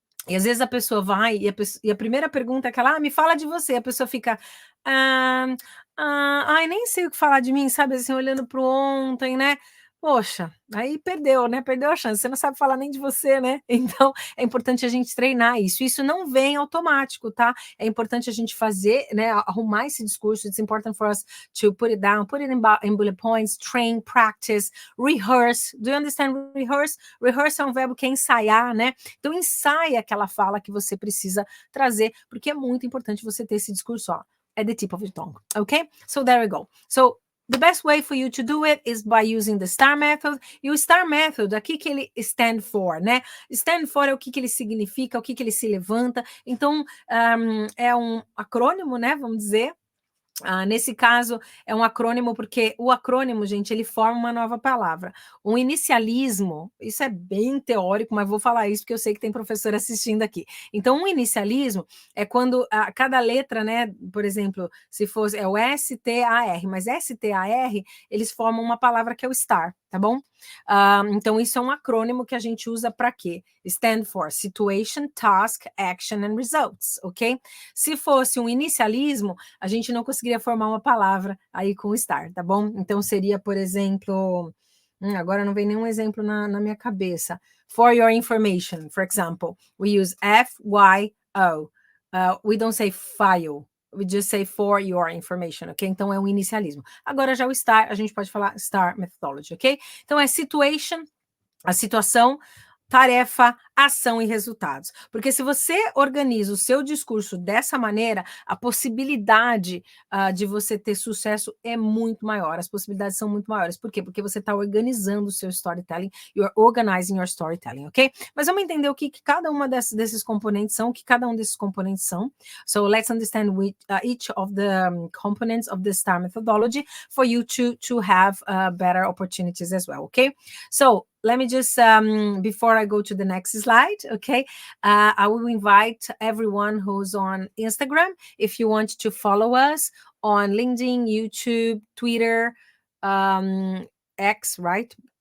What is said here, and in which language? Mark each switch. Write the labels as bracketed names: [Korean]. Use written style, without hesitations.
[Portuguese] E às vezes a pessoa vai e a primeira pergunta é aquela, me fala de você. A pessoa fica, ai, nem sei o que falar de mim, sabe? Assim, olhando para o ontem, né? Poxa, aí perdeu, né? Perdeu a chance. Você não sabe falar nem de você, né? Então, é importante a gente treinar isso. Isso não vem automático, tá? É importante a gente fazer, né? Arrumar esse discurso. [English] It's important for us to put it down, put it in bullet points, train, practice, rehearse. Do you understand rehearse? [Portuguese] Rehearse é um verbo que é ensaiar, né? Então, ensaia aquela fala que você precisa trazer, porque é muito importante você ter esse discurso, ó, [English] at the tip of your tongue, okay? So, there we go. So, the best way for you to do it is by using the STAR method. [Portuguese] E o STAR method, aqui que ele stand for, né? Stand for é o que ele significa, o que ele se levanta. Então, é um acrônimo, né? Vamos dizer. Nesse caso, é um acrônimo, porque o acrônimo, gente, ele forma uma nova palavra. Um inicialismo, isso é bem teórico, mas vou falar isso porque eu sei que tem professor assistindo aqui. Então, um inicialismo é quando cada letra, né, por exemplo, se fosse, é o S-T-A-R, mas S-T-A-R, eles formam uma palavra que é o STAR, tá bom? Então, isso é um acrônimo que a gente usa para quê? [English] Stand for Situation, Task, Action and Results, [Portuguese] ok? Se fosse um inicialismo, a gente não conseguiria formar uma palavra aí com STAR, tá bom? Então, seria, por exemplo, agora não vem nenhum exemplo na minha cabeça. [English] For your information, for example, we use F-Y-O. We don't say file. We just say for your information, ok? [Portuguese] Então, é um inicialismo. Agora, já o STAR, a gente pode falar STAR methodology, ok? Então, é situation, a situação, tarefa, ação e resultados. Porque se você organiza o seu discurso dessa maneira, a possibilidade de você ter sucesso é muito maior, as possibilidades são muito maiores. Por quê? Porque você está organizando o seu storytelling, [English] you're organizing your storytelling, ok? [Portuguese] Mas vamos entender o que cada uma desses componentes são, o que cada um desses componentes são. [English] So let's understand each of the components of the STAR methodology for you to have better opportunities as well, ok? So let me just, before I go to the next slide, okay, I will invite everyone who's on Instagram, if you want to follow us on LinkedIn, YouTube, Twitter, X, right?